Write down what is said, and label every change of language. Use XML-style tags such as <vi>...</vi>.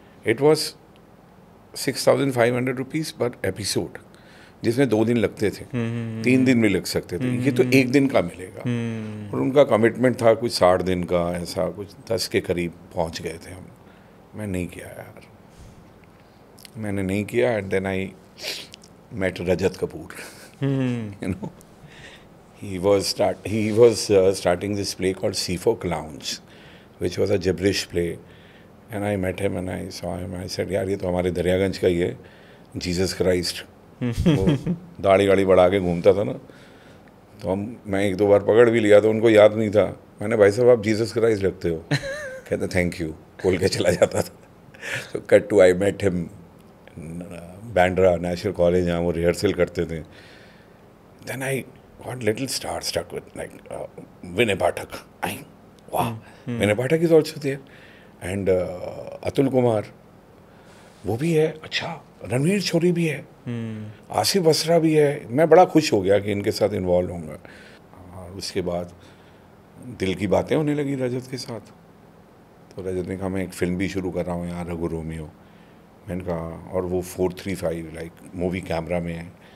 <hi>It was 6,500 rupees पर episode, जिसमें 2 दिन लगते थे, 3 दिन भी लग सकते थे। ये तो 1 दिन का मिलेगा। और उनका कमिटमेंट था कुछ 60 दिन का, ऐसा कुछ 10 के करीब पहुंच गए थे हम। मैं नहीं किया यार, मैंने नहीं किया।</hi> <en>And then I met Rajat Kapoor, you know. He was starting this play called C4 Clowns, which was a gibberish play. And I met him and I saw him. I said,</en> <hi>यार ये तो हमारे दरियागंज का ही है, जीसस क्राइस्ट। वो दाढ़ी गाड़ी बढ़ा के घूमता था ना, तो मैं 1-2 बार पकड़ भी लिया, तो उनको याद नहीं था। मैंने, भाई साहब आप जीसस क्राइस्ट लगते हो। कहते थैंक यू, बोल के चला जाता था।</hi> <en>तो cut to I met him Bandra National College,</en> <hi>जहाँ वो रिहर्सल करते थे।</hi> <en>Then I got little stuck with like Vinay Pathak. Wow, Vinay Pathak is also there.</en> <hi>And Atul Kumar वो भी है, अच्छा रणवीर शोरी भी है, आसिफ असरा भी है। मैं बड़ा खुश हो गया कि इनके साथ इन्वॉल्व होऊंगा। और उसके बाद दिल की बातें होने लगी रजत के साथ। तो रजत ने कहा मैं एक फिल्म भी शुरू कर रहा हूँ यहाँ, रघु रोमियो। मैंने कहा, और वो 435 लाइक मूवी कैमरा में है।</hi>